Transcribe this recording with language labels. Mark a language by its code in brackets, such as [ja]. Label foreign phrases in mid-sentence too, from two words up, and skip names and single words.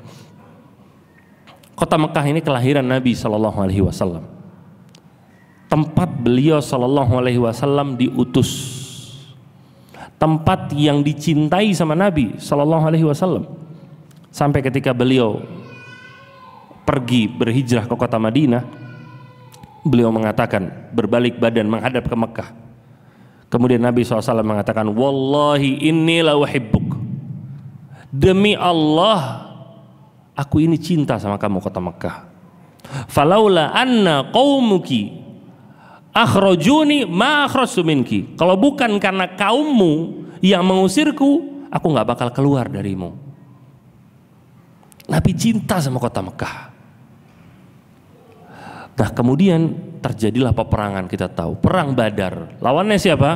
[id] kota Mekkah ini kelahiran Nabi [ar] صلى الله عليه وسلم, [id] tempat beliau [ar] صلى الله عليه وسلم [id] diutus, tempat yang dicintai sama Nabi [ar] صلى الله عليه وسلم, [id] sampai ketika beliau pergi berhijrah ke kota Madinah, beliau mengatakan berbalik badan menghadap ke Mekkah. Kemudian Nabi SAW mengatakan, [ar] والله إني لأحبك, [id] demi Allah aku ini cinta sama kamu kota Mekkah. [ar] فلولا أن قومك أخرجوني ما أخرجت منك, [id] kalau bukan karena kaummu yang mengusirku, aku nggak bakal keluar darimu. Nabi cinta sama kota Mekkah. Nah kemudian terjadilah peperangan, kita tahu perang Badar, lawannya siapa?